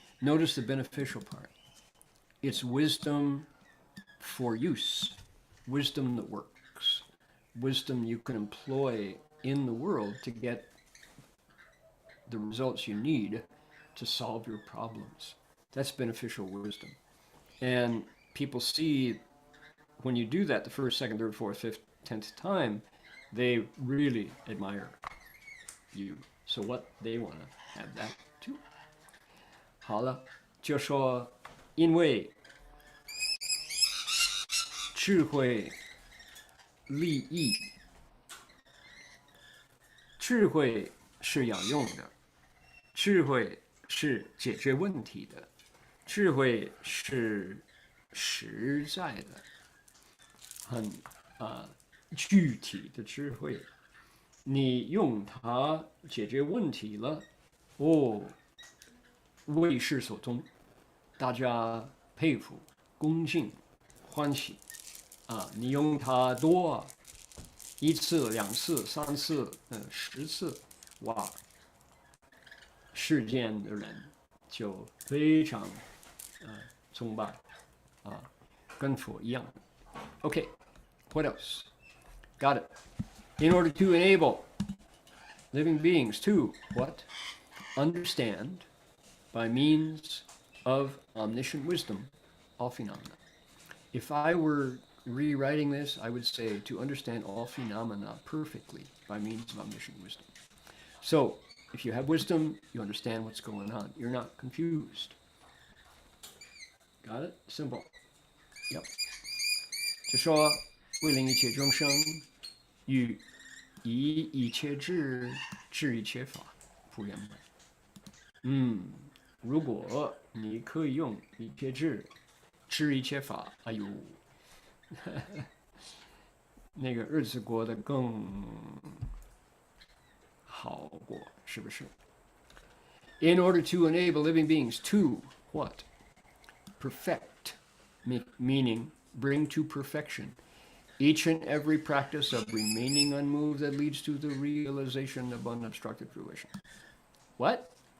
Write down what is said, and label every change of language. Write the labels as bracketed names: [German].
[English] Notice the beneficial part. It's wisdom for use, wisdom that works, wisdom you can employ in the world to get the results you need to solve your problems. That's beneficial wisdom. And people see when you do that the first, second, third, fourth, fifth, 10th time, they really admire you. So what they want to have that too. [Chinese] 好了，就说因为智慧利益，智慧是有用的，智慧是解决问题的，智慧是实在的，很具体的智慧。你用它解决问题了，为世所宗，大家佩服、恭敬、欢喜你用它多1次、2次、3次、10次，哇，世间的人就非常崇拜跟佛一样。 [English] Okay, what else? Got it. In order to enable living beings to what? Understand by means of omniscient wisdom all phenomena. If I were rewriting this, I would say to understand all phenomena perfectly by means of omniscient wisdom. So, if you have wisdom, you understand what's going on. You're not confused. Got it? Simple. Yep. [Chinese] 就说为令一切众生以一切智治一切法，普圆满。如果你可以用一切智治一切法，哎呦，那个日子过得更好过，是不是？ [English] In order to enable living beings to what? Perfect, meaning bring to perfection each and every practice of remaining unmoved that leads to the realization of unobstructed fruition. What?